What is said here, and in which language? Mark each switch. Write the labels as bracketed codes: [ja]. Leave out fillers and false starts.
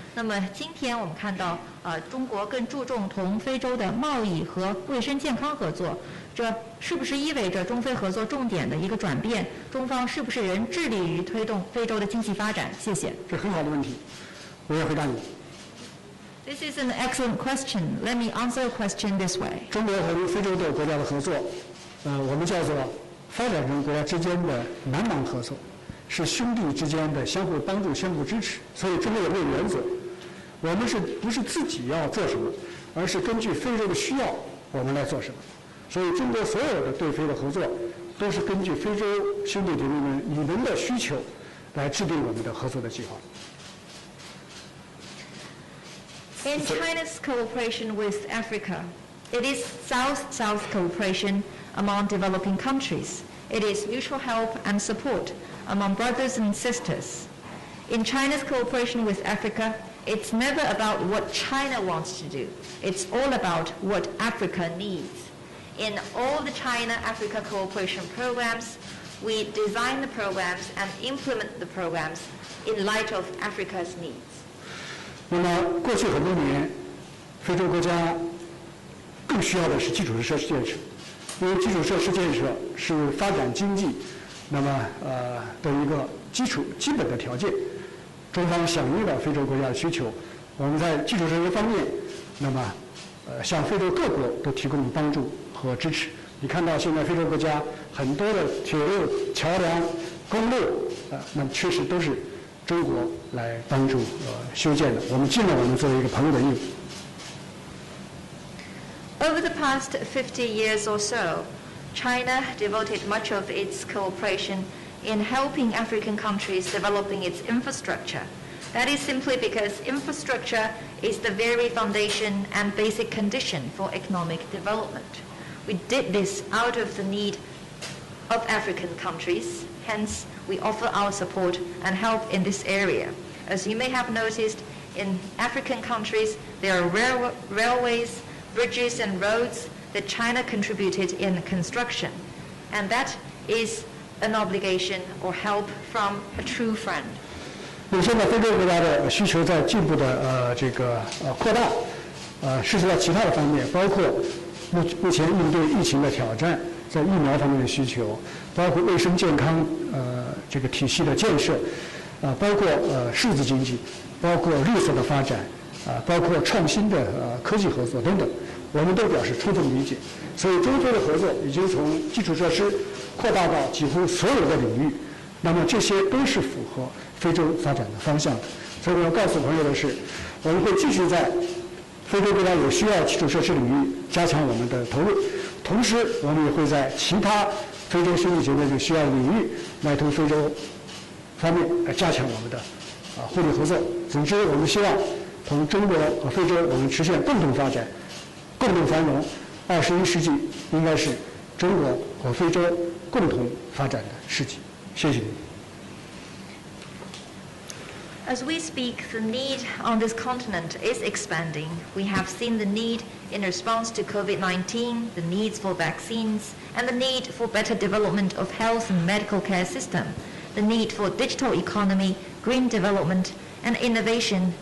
[zh] 那么今天我们看到，中国更注重同非洲的贸易和卫生健康合作。这是不是意味着中非合作重点的一个转变？中方是不是仍致力于推动非洲的经济发展？谢谢。这很好的问题，我要回答你。 [en] This is an excellent question. Let me answer the question this way. [zh] 中国和非洲的国家的合作，我们叫做发展中国家之间的南芒合作，是兄弟之间的相互帮助、相互支持。所以中国有个原则，我们不是自己要做什么，而是根据非洲的需要，我们来做什么。所以中国所有的对非的合作，都是根据非洲兄弟姐妹们你们的需求，来制定我们的合作的计划。 [en] In China's cooperation with Africa, it is South-South cooperation among developing countries. It is mutual help and support among brothers and sisters. In China's cooperation with Africa, it's never about what China wants to do. It's all about what Africa needs. In all the China-Africa cooperation programs, we design the programs and implement the programs in light of Africa's needs. [zh] 那么过去很多年，非洲国家更需要的是基础设施建设，因为基础设施建设是发展经济，那么的一个基本的条件。中方响应了非洲国家的需求，我们在基础设施方面，那么向非洲各国都提供帮助和支持。你看到现在非洲国家很多的铁路、桥梁、公路，那么确实都是中国来帮助修建的。我们尽了我们作为一个朋友的义务。 [en] Over the past 50 years or so, China devoted much of its cooperation in helping African countries developing its infrastructure. That is simply because infrastructure is the very foundation and basic condition for economic development. We did this out of the need of African countries, hence we offer our support and help in this area. As you may have noticed, in African countries there are railways, bridges and roads that China contributed in construction, and that is an obligation or help from a true friend. [zh] 那么现在非洲国家的需求在进一步的扩大，涉及到其他的方面，包括目前应对疫情的挑战，在疫苗方面的需求，包括卫生健康这个体系的建设，包括数字经济，包括绿色的发展，包括创新的科技合作等等，我们都表示充分理解。所以中非的合作已经从基础设施扩大到几乎所有的领域，那么这些都是符合非洲发展的方向的。所以我要告诉朋友的是，我们会继续在非洲国家有需要基础设施领域加强我们的投入，同时我们也会在其他非洲兄弟姐妹有需要的领域来同非洲方面来加强我们的互利合作。总之，我们希望同中国和非洲我们实现共同发展、共同繁荣。 21世纪应该是中国和非洲共同发展的世纪。谢谢您。 [en] As we speak, the need on this continent is expanding. We have seen the need in response to COVID-19, the needs for vaccines, and the need for better development of health and medical care system, the need for digital economy, green development, and innovation.